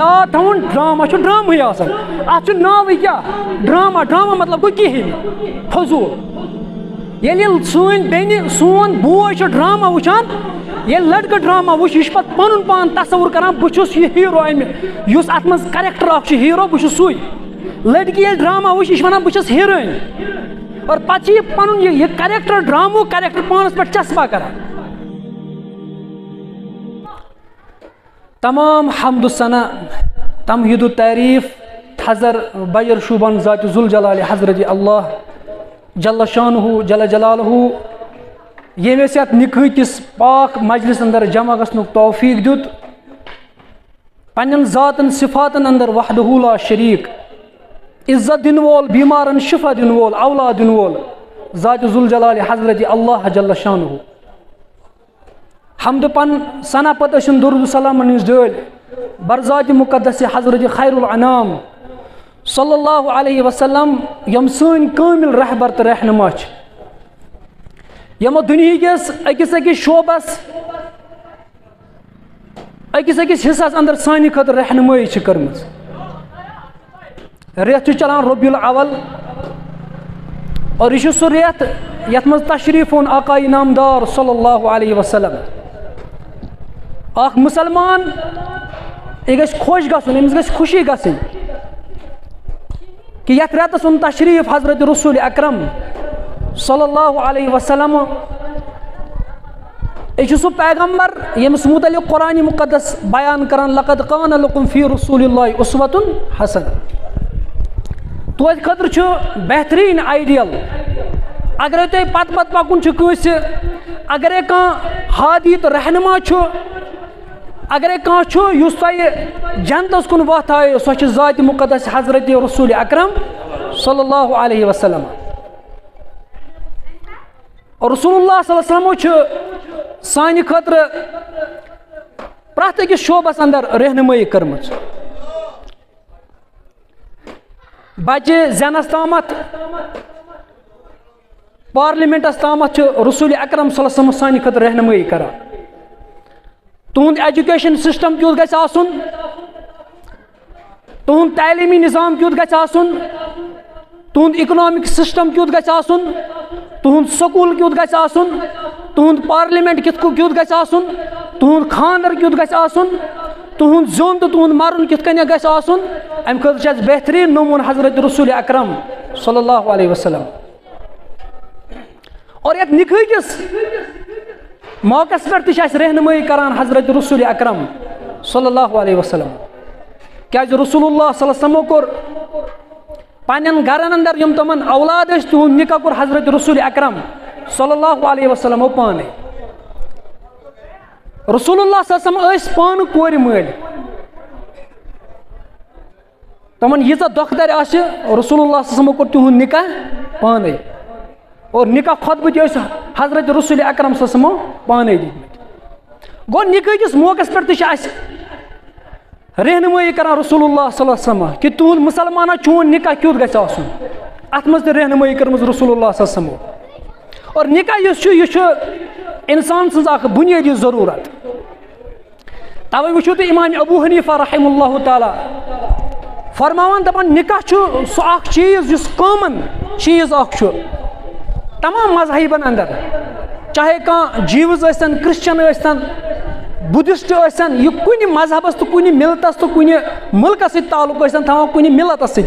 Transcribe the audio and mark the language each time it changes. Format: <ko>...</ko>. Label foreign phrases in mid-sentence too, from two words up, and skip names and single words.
<ks>یاد تھاوُن ڈراما چھُ ڈرامہٕے آسان اَتھ چھُ ناوٕے کیٛاہ ڈراما مطلب گوٚو کِہیٖنۍ فضوٗل ییٚلہِ سٲنۍ بیٚنہِ سون بوے چھُ ڈراما وٕچھان ییٚلہِ لڑکہٕ ڈراما وٕچھ یہِ چھُ پتہٕ پنُن پان تصوُر کران بہٕ چھُس یہِ ہیٖرو امہِ یُس اتھ منٛز کریکٹر اکھ چھُ ہیٖرو بہٕ چھُس سُے لڑکی ییٚلہِ ڈراما وٕچھ یہِ چھِ ونان بہٕ چھس ہیٖرویِن اور پتہٕ چھِ یہِ پنُن یہِ کریکٹر ڈرامہُک کریکٹر پانس پٮ۪ٹھ چسپا کران تمام حمد و ثنا تمہید و تعریف حضر بیر شوبان ذات ذوالجلال حضرت اللہ</ks> <ar>جل شانہ جل جلالہ</ar> <ks>ییٚمۍ اَسہِ یَتھ نِکہٕ کِس پاک مجلس اندر جمع گژھنُک توفیٖق دیُت پنٛنٮ۪ن ذاتن صفاتن اندر</ks> <ar>وحدہ لا شریٖک</ar> <ks>عزت دِنہٕ وول بیمارن شفا دِنہٕ وول اولاد دِنہٕ وول ذات ذوالجلال حضرت اللہ جل شانہ حمد پن ثنا پتہٕ ٲسِن درود سلامن ہٕنٛز ڈٲلۍ برذات مقدس حضرت خیر الانام صلی اللہ علیہ وسلم یِم سٲنۍ کٲمِل رہبر تہٕ رہنما چھِ یِمو دُنہِکِس أکِس شوبس أکِس حصس اندر سانہِ خٲطرٕ رہنمٲیی چھِ کٔرمٕژ رٮ۪تھ چھُ چلان ربیع الاول اور یہِ چھُ سُہ رٮ۪تھ یتھ منٛز تشریٖف اوٚن آقایہِ نامدار صلی اللہ علیہ وسلم اکھ مُسلمان یہِ گژھِ خۄش گژھُن أمِس گژھِ خوشی گژھٕنۍ کہ یتھ رٮ۪تس اوٚن تشریٖف حضرت رسول اکرم صلی اللہ علیہ وسلم یہِ چھُ سُہ پیغمبر ییٚمِس متعلق قرآنِ مقدس بیان کران</ks> <ar>لقد کان لکم فی رسول اللہ اسوۃ</ar> <ks>حسنہ تُہنٛدِ خٲطرٕ چھُ بہتریٖن آیڈیل اگرے تۄہہِ پتہٕ پکُن چھُ کٲنٛسہِ اگرے کانٛہہ ہادی تہٕ رہنما چھُ اگرے کانٛہہ چھُ یُس تۄہہِ جنتس کُن وتھ ہایو سۄ چھِ ذاتِ مقدس حضرت رسول اکرم صلی اللہ علیہ وسلم رسول اللہ صلی اللہ علیہ وسلم چھُ سانہِ خٲطرٕ پرٛٮ۪تھ أکِس شوبس اندر رہنمٲیی کٔرمٕژ بچہِ زینس تامتھ پارلِمنٹس تامتھ چھُ رسول اکرم صلی اللہ علیہ وسلم سانہِ خٲطرٕ رہنمٲیی کران تُہُنٛد</ks> <en>education system</en> <ks>کیُتھ گژھِ آسُن تُہُنٛد تعلیٖمی نظام کیُتھ گژھِ آسُن تُہُنٛد</ks> <en>economic system</en> <ks>کیُتھ گژھِ آسُن تُہُنٛد سکوٗل کیُتھ گژھِ آسُن تُہُنٛد پارلِمنٹ کیُتھ گژھِ آسُن تُہُنٛد خانٛدر کیُتھ گژھِ آسُن تُہُنٛد زیُن تہٕ تُہُنٛد مرُن کِتھ کٔنۍ گژھِ آسُن امہِ خٲطرٕ چھِ اَسہِ بہتریٖن نموٗنہٕ حضرت رسول اکرم صلی اللہ علیہ وسلم اور یتھ نِکہٕ کِس موقعس پٮ۪ٹھ تہِ چھِ اَسہِ رہنمٲیی کران حضرت رسول اکرم صلی اللہ علیہ وسلم کیٛازِ رسول اللہ صلی اللہ علیہ وسلمو کوٚر پننٮ۪ن گرن اندر یِم تِمن اولاد ٲسۍ تِہُنٛد نکاح کوٚر حضرت رسول اکرم صلی اللہ علیہ وسلمو پانے رسول اللہ صلی اللہ علیہ وسلم ٲسۍ پانہٕ کورِ مٲلۍ تِمن ییٖژاہ دۄکھدر آسہِ رسول اللہ صلی اللہ علیہ وسلمو کوٚر تِہُنٛد نکاح پانے اور نکاح خطبہٕ تہِ ٲسۍ حضرت رسول اکرم صلی اللہ علیہ وسلمو پانے دِتمٕتۍ گوٚو نکاح کِس موقعس پٮ۪ٹھ تہِ چھِ اَسہِ رہنمٲیی کران رسول اللہ صلی اللہ علیہ وسلم کہ تُہُنٛد مُسلمانا چون نکاح کیُتھ گژھِ آسُن اتھ منٛز تہِ رہنمٲیی کٔرمٕژ رسول اللہ صلی اللہ علیہ وسلمو اور نکاح یُس چھُ یہِ چھُ انسان سٕنٛز اکھ بُنیٲدی ضروٗرت توے وٕچھِو تُہۍ امام ابو حنیفہ</ks> <ar>رحمہ اللہ تعالیٰ</ar> <ks>فرماوان دپان نکاح چھُ سُہ اکھ چیٖز یُس کامن چیٖز اکھ چھُ تمام مذہبن اندر چاہے کانٛہہ جیوز ٲسۍتن کرسچن ٲسۍتن بدھسٹ ٲسِن یہِ کُنہِ مذہبس تہٕ کُنہِ مِلتس تہٕ کُنہِ مُلکس سۭتۍ تعلق ٲسِن تھاوان کُنہِ مِلتس سۭتۍ</ks>